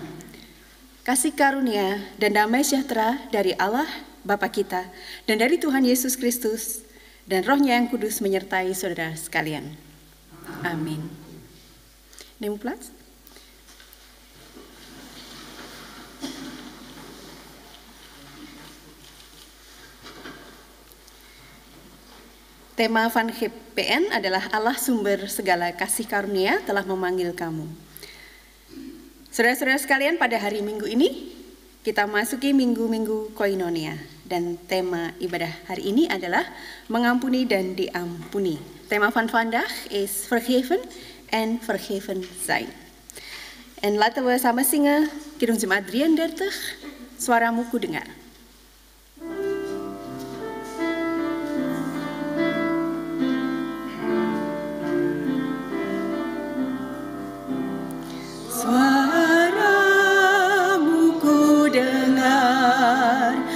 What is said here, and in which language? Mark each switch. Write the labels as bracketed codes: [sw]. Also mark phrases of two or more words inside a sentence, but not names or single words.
[id] Kasih karunia dan damai sejahtera dari Allah Bapa kita dan dari Tuhan Yesus Kristus dan Roh-Nya yang kudus menyertai saudara sekalian. Amin. [nl] Neem plaats. [id] Tema Van GPN adalah Allah sumber segala kasih karunia telah memanggil kamu. Saudara-saudara sekalian, pada hari Minggu ini kita masuki minggu-minggu Koinonia dan tema ibadah hari ini adalah mengampuni dan diampuni. [nl] Tema van vandaag is vergeven en vergeven zijn. En laten we samen zingen Kidung Jemaat 33, Suaramu ku dengar. [id] Suaramu ku dengar